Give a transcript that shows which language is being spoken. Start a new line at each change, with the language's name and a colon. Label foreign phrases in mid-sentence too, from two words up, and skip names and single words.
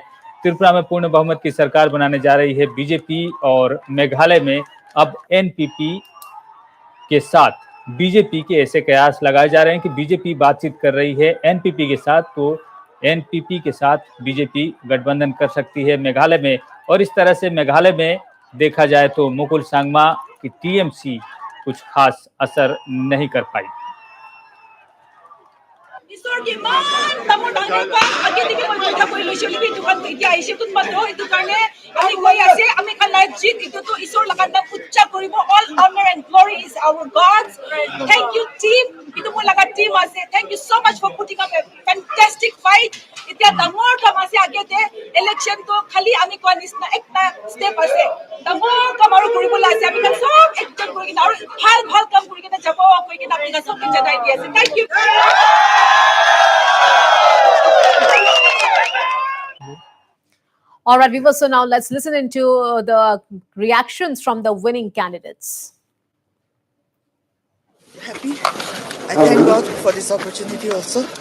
Hindi: त्रिपुरा में पूर्ण बहुमत की सरकार बनाने जा रही है बीजेपी और मेघालय में अब एनपीपी के साथ बीजेपी के ऐसे कयास लगाए जा रहे हैं कि बीजेपी बातचीत कर रही है एनपीपी के साथ, तो एनपीपी के साथ बीजेपी गठबंधन कर सकती है मेघालय में। और इस तरह से मेघालय में देखा जाए तो मुकुल सांगमा की टीएमसी कुछ खास असर नहीं कर पाई।
English: All honor and glory is our God's. Thank you, team.
Naga Pidgin: Itu mo laga team ase.
English: Thank you so much for putting up a fantastic fight.
Naga Pidgin: Itya dangor kam ase age de election to khali ami ko nisna ekta step ase. Dangor kam aru kuribol ase. Ami kan sob ekjon kuri na aru bhal kam kuri na jabo koi kina apni ka sob ke janai di ase.
English: Thank you. All right, viewers, so now let's listen into the reactions from the winning candidates. Happy. I thank God for this opportunity also.